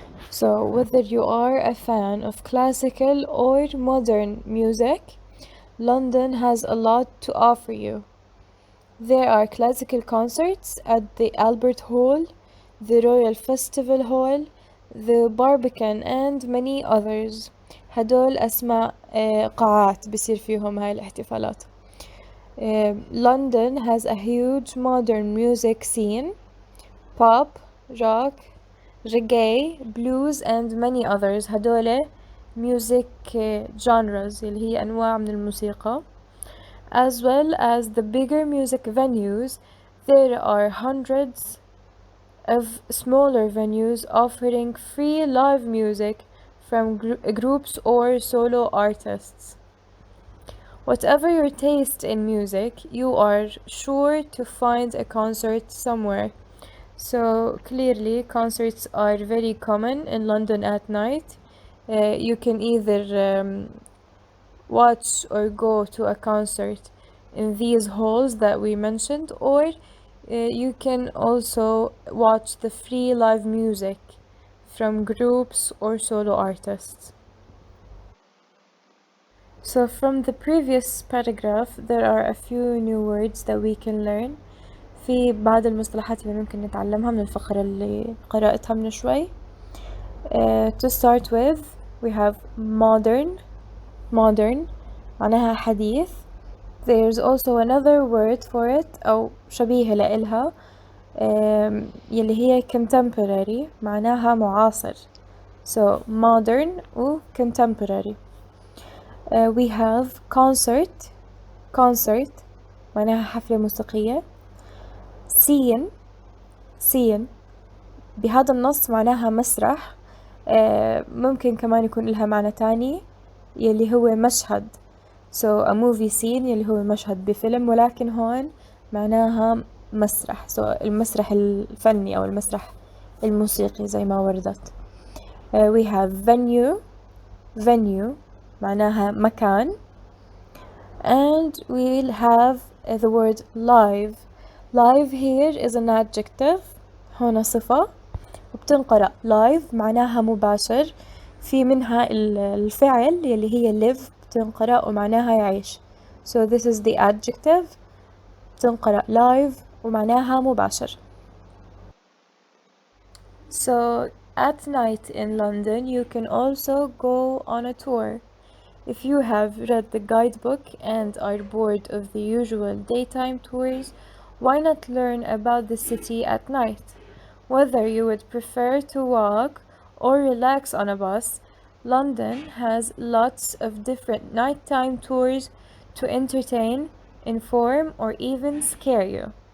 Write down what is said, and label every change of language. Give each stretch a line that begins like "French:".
English: So whether you are a fan of classical or modern music, London has a lot to offer you. There are classical concerts at the Albert Hall, the Royal Festival Hall, the Barbican and many others.
Arabic: هدول أسماء قاعات بيصير فيهم هاي الاحتفالات.
English: London has a huge modern music scene, pop, rock, reggae, blues and many others.
Arabic: هدول
English: music genres
Arabic: اللي هي أنواع من الموسيقى.
English: As well as the bigger music venues, there are hundreds of smaller venues offering free live music from groups or solo artists. Whatever your taste in music, you are sure to find a concert somewhere. So clearly concerts are very common in London at night. You can either watch or go to a concert in these halls that we mentioned, or you can also watch the free live music from groups or solo artists. So from the previous paragraph there are a few new words that we can learn.
Arabic: في بعض المصطلحات اللي ممكن نتعلمها من الفقرة اللي قرأتها من شوي.
English: To start with we have modern
Arabic: معناها حديث.
English: There's also another word for it
Arabic: أو شبيه لإلها يلي هي
English: contemporary
Arabic: معناها معاصر.
English: So modern و contemporary. We have concert
Arabic: معناها حفلة موسيقية. scene بهذا النص معناها مسرح. ممكن كمان يكون لها معنى تاني يلي هو مشهد.
English: So a movie scene
Arabic: يلي هو مشهد بفيلم، ولكن هون معناها مسرح. So المسرح الفني أو المسرح الموسيقي زي ما وردت.
English: We have venue
Arabic: معناها مكان.
English: And we'll have the word live here is an adjective.
Arabic: هنا صفة وبتنقرأ live معناها مباشر. في منها الفعل يلي هي live بتنقرأ ومعناها يعيش.
English: So this is the adjective.
Arabic: بتنقرأ live ومعناها مباشر.
English: So at night in London you can also go on a tour. If you have read the guidebook and are bored of the usual daytime tours, why not learn about the city at night? Whether you would prefer to walk or relax on a bus, London has lots of different nighttime tours to entertain, inform, or even scare you.